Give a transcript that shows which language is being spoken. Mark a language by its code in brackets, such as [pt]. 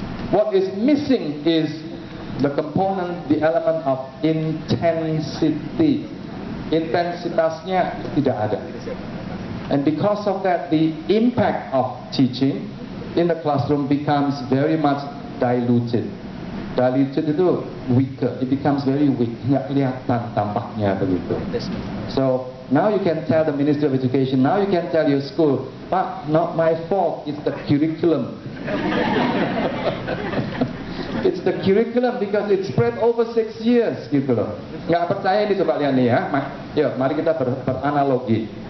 [en] What is missing is the component, the element of intensity. [id] Intensitasnya tidak ada. [en] And because of that, the impact of teaching in the classroom becomes very much diluted. Diluted itu weaker. It becomes very weak. [id] Nggak kelihatan tampaknya begitu. [en] So now you can tell the Ministry of Education, now you can tell your school, Pak, not my fault, it's the curriculum. It's the curriculum because it's spread over 6 years, [id] gitu loh. Nggak percaya ini, coba lihat nih ya. Yuk, mari kita beranalogi.